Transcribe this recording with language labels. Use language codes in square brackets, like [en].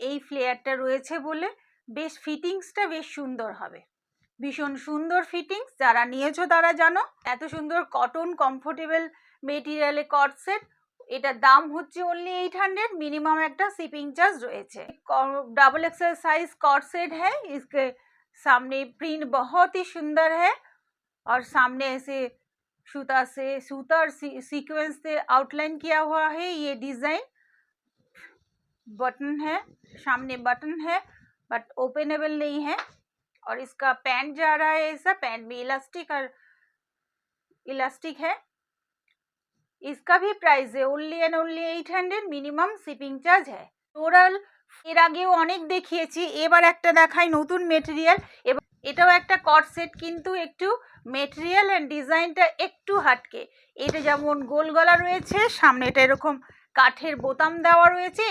[bn] এই ফ্লেয়ারটা রয়েছে বলে বেশ ফিটিংসটা বেশ সুন্দর হবে, ভীষণ সুন্দর ফিটিংস। যারা নিয়েছো তারা জানো। এত সুন্দর কটন কমফোর্টেবল মেটেরিয়ালে কট সেট। এটার দাম হচ্ছে ओनली 800। मिनिमम একটা শিপিং চার্জ রয়েছে। [hi] Double XL size cot set है। इसके सामने प्रिंट बहुत ही सुंदर है और सामने ऐसे सूता और सीक्वेंस से आउटलाइन किया हुआ है। ये डिजाइन बटन है, सामने बटन है बट ओपनेबल नहीं है। और इसका पैंट जा रहा है ऐसा, पैंट में इलास्टिक है। इसका भी प्राइस है only and only 800। Minimum shipping charge है। [bn] টোটাল এর আগেও অনেক দেখিয়েছি, এবার একটা দেখাই নতুন মেটেরিয়াল। এবং এটাও একটা কট সেট, কিন্তু একটু মেটেরিয়াল অ্যান্ড ডিজাইনটা একটু হাটকে। এটা যেমন গোল গলা রয়েছে, সামনে এটা এরকম কাঠের বোতাম দেওয়া রয়েছে।